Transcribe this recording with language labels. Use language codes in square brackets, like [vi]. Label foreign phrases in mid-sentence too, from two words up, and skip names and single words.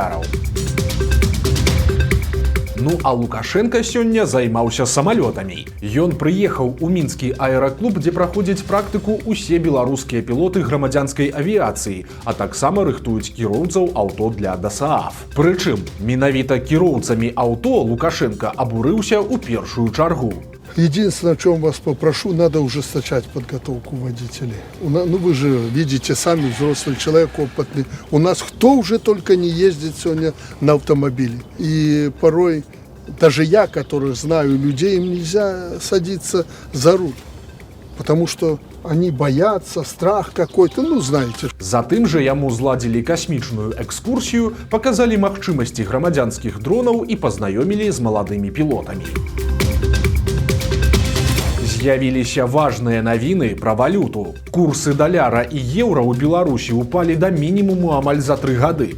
[be] Ну а Лукашенко сёння займаўся самалётамі. Ён прыехаў у мінскі аэраклуб, дзе праходзяць практыку ўсе беларускія пілоты грамадзянскай авіяцыі, а таксама рыхтуюць кіроўцаў аўто для ДСААФ. Прычым, менавіта кіроўцамі аўто Лукашенко абурыўся ў першую чаргу. [ru] Единственное, о чем вас попрошу, надо ужесточать подготовку водителей. Ну вы же видите, сами взрослый человек, опытный. У нас кто уже только не ездит сегодня на автомобиле. И порой, даже я, который знаю людей, им нельзя садиться за руль. Потому что они боятся, страх какой-то, ну знаете. [be] Затым жа яму зладзілі касмічную экскурсію, паказалі магчымасці грамадзянскіх дронаў і пазнаёмілі з маладымі пілотамі. З'явіліся важныя навіны пра валюту. Курсы даляра і еўра ў Беларусі упалі да мінімуму амаль за 3 гады.